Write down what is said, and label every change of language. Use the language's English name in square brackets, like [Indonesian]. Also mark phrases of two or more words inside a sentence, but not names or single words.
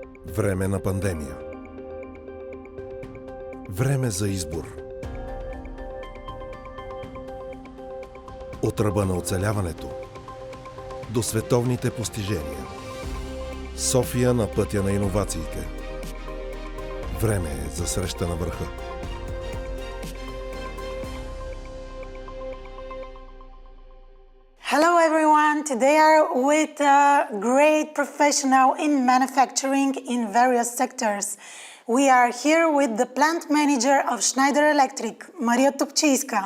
[Bulgarian] Време на пандемия. Време за избор. От ръба на оцеляването до световните постижения. София на пътя на иновациите. Време е за среща на върха. [English] Hello everyone, today I'm with a great professional in manufacturing in various sectors. We are here with the plant manager of Schneider Electric, MariaTopchiyska.